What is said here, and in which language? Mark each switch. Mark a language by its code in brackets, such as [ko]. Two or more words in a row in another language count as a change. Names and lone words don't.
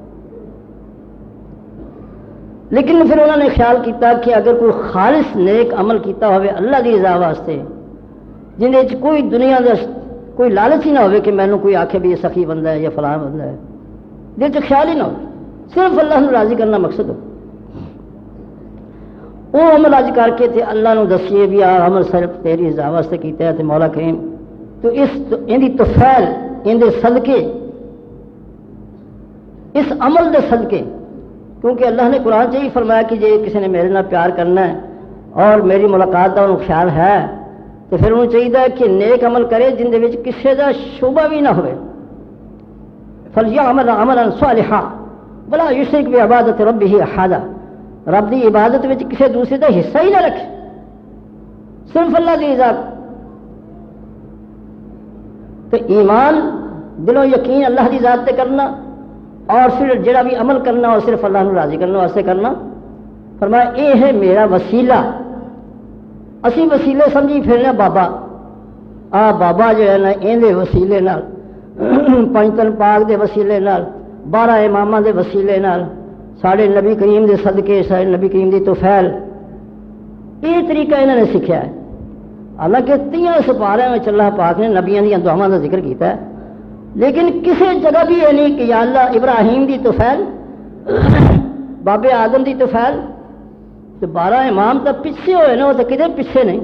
[pa] لیکن پھر انہوں نے خیال کیتا کہ اگر کوئی خالص نیک عمل کیتا ہوئے اللہ کی رضا واسطے جن کوئی دنیا کا کوئی لالچ ہی نہ ہوئے کہ مینوں کوئی آکھے بھی یہ سخی بندہ ہے یا فلاں بندہ ہے دل چ خیال ہی نہ ہو صرف اللہ نو راضی کرنا مقصد ہو وہ عمل اج کر کے تے اللہ نو دسیے بھی آ عمل صرف تیری رضا واسطے کیتا ہے تے مولا کریم تو اس ان دی توفیل ان دے صدقے اس عمل دے صدقے کیونکہ اللہ نے قرآن سے ہی فرمایا کہ جی کسی نے میرے نال پیار کرنا ہے اور میری ملاقات کا انہوں خیال ہے تو پھر انہوں چاہیے کہ نیک عمل کرے جن دے وچ کسی کا شعبہ بھی نہ ہوئے. [ar] فلیعمل عملا صالحا ولا یشرک بعبادت ربہ احدا. [pa] رب دی عبادت وچ کسی دوسرے کا حصہ ہی نہ رکھے. صرف اللہ کی ذات. تو ایمان دلوں یقین اللہ کی ذات تے کرنا اور پھر جڑا بھی عمل کرنا اور صرف اللہ کو راضی کرنے واسطے کرنا. فرمایا یہ ہے میرا وسیلہ. اسی وسیلے سمجھی پھرنے بابا بابا جو ہے نا یہ وسیلے نال پنجتن پاک دے وسیلے نال 12 اماماں دے وسیلے نال ساڑھے نبی کریم دے صدقے ساڑھے نبی کریم دی توفیل یہ طریقہ انہوں نے سیکھا ہے. حالانکہ 30 سپارے میں اللہ پاک نے نبیوں دی دعاواں کا ذکر کیتا ہے لیکن کسی جگہ بھی یہ نہیں کہ یا اللہ ابراہیم دی توفیل بابے آدم دی توفیل تو 12 امام تو پیچھے ہوئے نا وہ تو کدھر پیچھے نہیں.